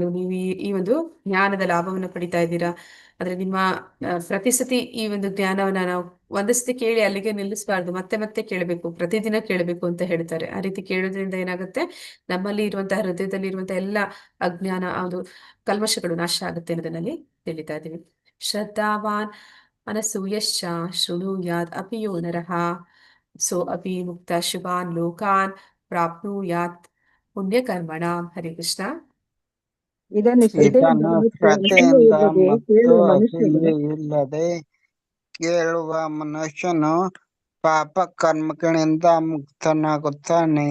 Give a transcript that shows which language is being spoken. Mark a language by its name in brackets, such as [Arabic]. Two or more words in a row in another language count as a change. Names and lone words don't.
[Kannada] ನೀವು ಈ ಒಂದು ಜ್ಞಾನದ ಲಾಭವನ್ನು ಪಡಿತಾ ಇದ್ದೀರಾ. ಆದ್ರೆ ನಿಮ್ಮ ಪ್ರತಿ ಸತಿ ಈ ಒಂದು ಜ್ಞಾನವನ್ನ ನಾವು ಒಂದೇ ಸತಿ ಕೇಳಿ ಅಲ್ಲಿಗೆ ನಿಲ್ಲಿಸಬಾರ್ದು, ಮತ್ತೆ ಮತ್ತೆ ಕೇಳಬೇಕು, ಪ್ರತಿದಿನ ಕೇಳಬೇಕು ಅಂತ ಹೇಳ್ತಾರೆ. ಆ ರೀತಿ ಕೇಳೋದ್ರಿಂದ ಏನಾಗುತ್ತೆ, ನಮ್ಮಲ್ಲಿ ಇರುವಂತಹ ಹೃದಯದಲ್ಲಿ ಇರುವಂತಹ ಎಲ್ಲ ಅಜ್ಞಾನ ಅದು ಕಲ್ಮಶಗಳು ನಾಶ ಆಗುತ್ತೆ ಅನ್ನೋದನ್ನಲ್ಲಿ ತಿಳಿತಾ ಇದೀವಿ. [Sanskrit] ಶ್ರದ್ಧಾವಾನ್ ಅನಸೂಯಶ್ಚ ಶೃಣುಯಾತ್ ಅಪಿ ಯೋ ನರಃ ಸೋ ಅಪಿ ಮುಕ್ತ ಶುಭಾನ್ ಲೋಕಾನ್ ಪ್ರಾಪ್ನುಯಾತ್ ಪುಣ್ಯಕರ್ಮಣಾಂ. [Kannada] ಹರಿ ಕೃಷ್ಣ. ಇದನ್ನು ಇದನ್ನು ಶ್ರದ್ಧೆಯಿಂದ ಮತ್ತು ಕೇಳುವ ಅಸೂಯೆ ಇಲ್ಲದೆ ಕೇಳುವ ಮನುಷ್ಯನು ಪಾಪ ಕರ್ಮಗಳಿಂದ ಮುಕ್ತನಾಗುತ್ತಾನೆ.